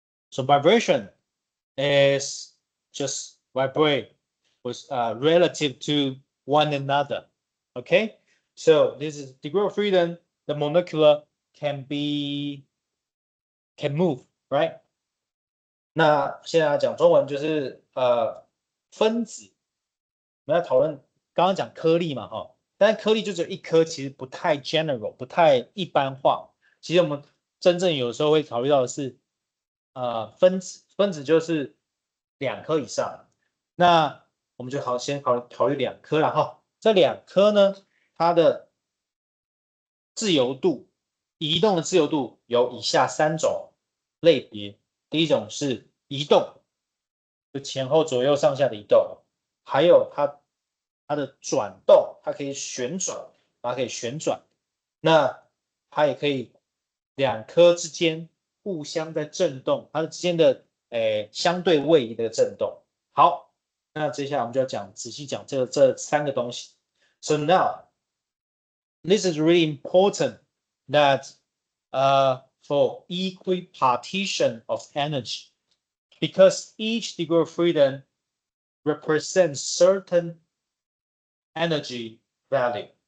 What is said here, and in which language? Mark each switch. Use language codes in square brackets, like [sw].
[en] So vibration is just vibrate with relative to one another. Okay, so this is degree of freedom. The molecular can move, right? [zh] 那现在讲中文就是分子，我们要讨论刚刚讲颗粒嘛，哈，但是颗粒就只有一颗，其实不太 general， 不太一般化。其实我们真正有时候会考虑到的是分子，分子就是2颗以上。那我们就先考虑2颗了哈。这2颗呢，它的自由度，移动的自由度有以下3种类别。第一种是移动，就前后左右上下的移动，还有它的转动，它可以旋转，它可以旋转。那它也可以2颗之间互相在震动，它之间的相对位移的震动。好，那接下来我们就要仔细讲这3个东西。 [en] So now, this is really important that for equipartition of energy, because each degree of freedom represents certain energy value.